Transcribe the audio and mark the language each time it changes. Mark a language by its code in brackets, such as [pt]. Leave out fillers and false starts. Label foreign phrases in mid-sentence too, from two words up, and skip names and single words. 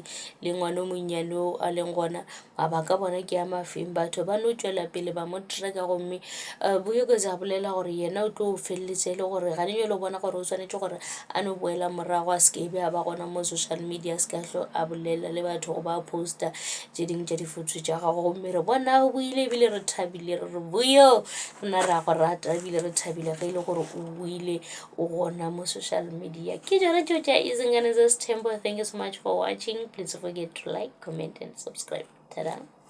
[nso] le ngwana o monnyane o a leng gona ba ka bona ke a mafeng batho ba no tšwela pele ba mo drega gomme Vuyokazi a bolela gore yena o tlo o feleletše e le gore ga le bona gore o swanetše gore a no boela morago a sekebe a ba gona mo [en] social media [nso] a se ka hlo a bolela le batho go ba poster tše dingwe tša difoto tša gago gomme re bona o buile ebile re thabile re re Vuyo rona re a go rata ebile re thabile ge e le gore o buile o gona mo [en] social media. [nso] Ke tšone tšeo tša [zu] izingane zesithembu. [en] Thank you so much for watching. Please don't forget to like, comment and subscribe. Ta-da.